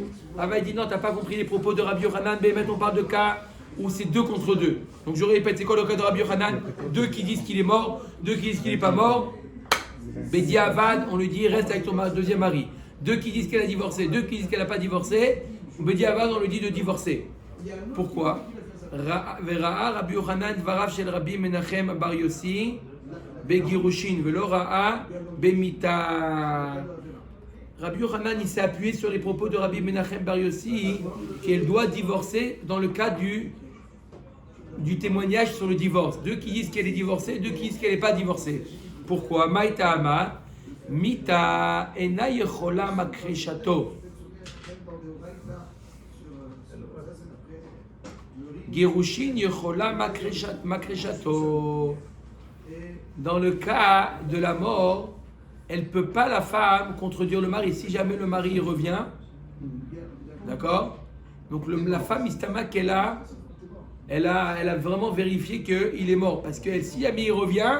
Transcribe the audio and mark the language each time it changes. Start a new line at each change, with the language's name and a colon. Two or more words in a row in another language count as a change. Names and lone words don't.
French: Rava dit non, tu n'as pas compris les propos de Rabbi Yochanan. Mais maintenant on parle de cas où c'est 2 contre 2. Donc je répète, c'est quoi le cas de Rabbi Yochanan? 2 qui disent qu'il est mort, 2 qui disent qu'il n'est pas mort.
Hebrew: בדיעבד,
French: on lui dit reste avec ton deuxième mari. 2 qui disent qu'elle a divorcé, 2 qui disent qu'elle n'a pas divorcé.
Hebrew: בדיעבד,
French: on lui dit de divorcer. Pourquoi?
Hebrew: וראה רבי יוחנן דבריו של רבי מנחם בר יוסי בגירושין ולא ראה במיתה.
French: Rabbi Yochanan il s'est appuyé sur les propos de Rabbi Menachem bar Yossi qu'elle doit divorcer dans le cas du témoignage sur le divorce. 2 qui disent qu'elle est divorcée, 2 qui disent qu'elle n'est pas divorcée. Pourquoi?
Hebrew: מאי טעמא מיתה אינה יכולה מכחשתו. גירושין יכולה מכחשתו.
French: Dans le cas de la mort, elle ne peut pas, la femme, contredire le mari. Si jamais le mari revient, d'accord? Donc la femme, istama qu'elle a, elle a vraiment vérifié qu'il est mort. Parce que si jamais il revient,